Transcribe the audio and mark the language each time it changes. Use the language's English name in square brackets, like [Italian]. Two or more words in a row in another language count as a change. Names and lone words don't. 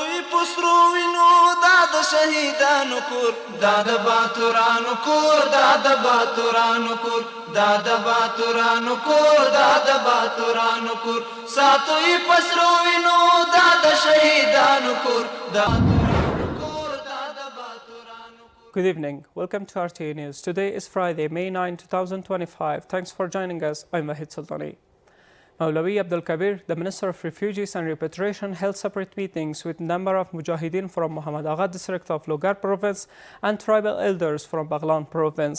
[Pashto] پسرو وینو دا د شهیدانو کور دا د باتورانو کور دا د باتورانو کور دا د باتورانو کور دا د باتورانو کور ساتو یې پسرو وینو دا د شهیدانو کور دا [English] Good evening. Welcome to RTA News. Today is Friday, May 9, 2025. Thanks for joining us. I'm Wahid Sultani. Maulawi Abdul Kabir, the Minister of Refugees and Repatriation, held separate meetings with a number of Mujahideen from Muhammad Agha district of Logar province and tribal elders from Baghlan province.